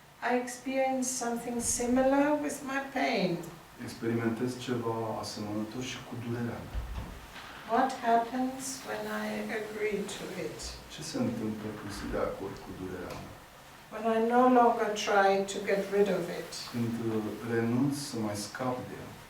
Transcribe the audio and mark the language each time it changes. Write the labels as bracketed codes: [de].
[en] I experience something similar with my pain. [ro] Experimentez ceva asemănător și cu durerea mea. [en] What happens when I agree to it? [ro] Ce se întâmplă când sunt de acord cu durerea mea? [en] When I no longer try to get rid of it? [ro] Când renunț să mai scap de ea.